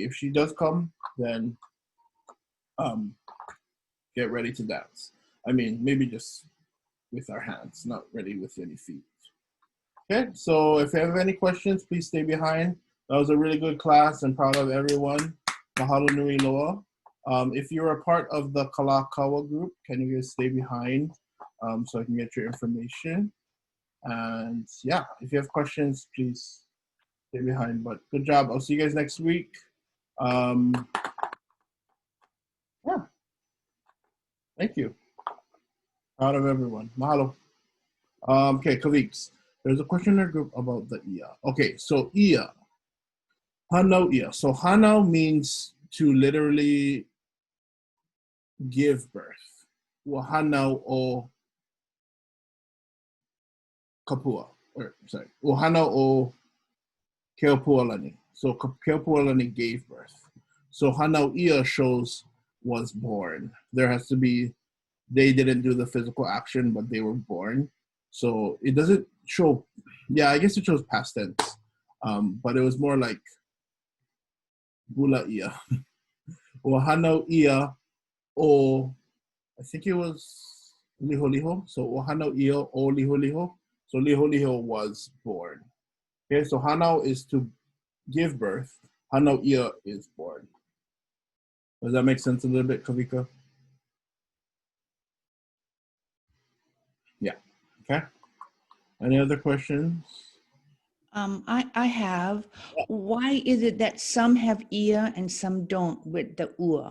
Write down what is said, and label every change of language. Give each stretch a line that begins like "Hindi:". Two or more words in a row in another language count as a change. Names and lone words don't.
English: If she does come, then get ready to dance. I mean, maybe just with our hands, not ready with any feet. Okay, so if you have any questions, please stay behind. That was a really good class and proud of everyone.
Hawaiian: Mahalo nui loa.
English: If you're a part of the Kalakaua group, can you guys stay behind so I can get your information? And yeah, if you have questions, please stay behind. But good job. I'll see you guys next week. Yeah. Thank you. Proud of everyone. Mahalo. Okay, colleagues. There's a questionnaire group about the ia. Okay, so ia.
Hawaiian: Hanau ia.
English: So hanau means to literally give birth.
Hawaiian: Hanau o kapua.
English: Or sorry.
Hawaiian: Hanau o keopualani.
English: So keopualani gave birth. So
Hawaiian: hanau ia
English: shows was born. There has to be, they didn't do the physical action, but they were born. So it doesn't show, yeah, I guess it shows past tense. But it was more like
Hawaiian: bula ia.
English: Or
Hawaiian: hanau ia o,
English: I think it was liho liho. So
Hawaiian: hanau ia o liho liho.
English: So liho liho was born. Okay, so hanau is to give birth.
Hawaiian: Hanau ia
English: is born. Does that make sense a little bit, Kavika? Yeah. Okay. Any other questions? I have. Why is it that some have ia and some don't with the ua?